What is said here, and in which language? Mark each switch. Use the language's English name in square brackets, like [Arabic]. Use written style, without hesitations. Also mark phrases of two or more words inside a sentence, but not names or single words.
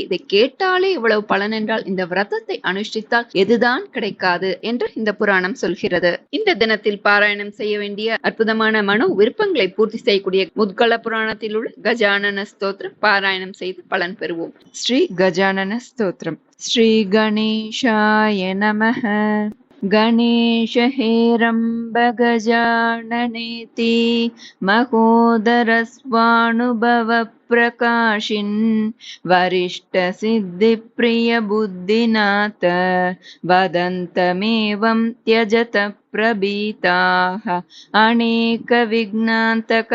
[Tamil] இதை கேட்டாலே இவ்வளவு பலன் என்றால் இந்த விரதத்தை அனுஷ்டித்தால் எதுதான் கிடைக்காது என்று இந்த புராணம் சொல்கிறது. இந்த தினத்தில் பாராயணம் செய்ய வேண்டிய அற்புதமான மனோ விருப்பங்களை பூர்த்தி செய்யக்கூடிய முத்கல புராணத்தில் உள்ள கஜானன ஸ்தோத்திரம் பாராயணம் செய்து பலன் பெறுவோம். ஸ்ரீ கஜானன ஸ்தோத்திரம். [Sanskrit] श्री गणेशाय नमः. गणेश हेरम्ब गजाननेति महोदरस्वानुभव प्रकाशिन् वरिष्ठ सिद्धि प्रिय बुद्धिनाथ वदन्तमेवं त्यजत प्रभीताः अनेक विघ्नान्तक